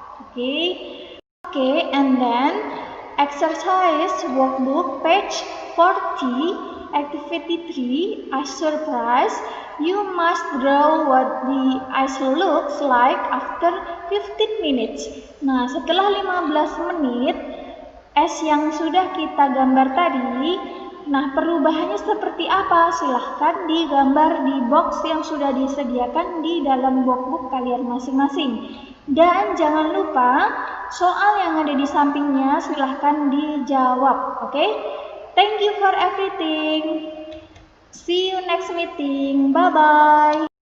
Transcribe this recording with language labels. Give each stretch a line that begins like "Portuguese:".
English: Okay, and then exercise workbook page 40, activity 3, ice surprise. You must draw what the ice looks like after 15 minutes.
Indonesian: Nah, setelah 15 menit es yang sudah kita gambar tadi, nah perubahannya seperti apa? Silahkan digambar di box yang sudah disediakan di dalam workbook kalian masing-masing. Dan jangan lupa soal yang ada di sampingnya silahkan dijawab. Oke?
English: Thank you for everything. See you next meeting. Bye-bye.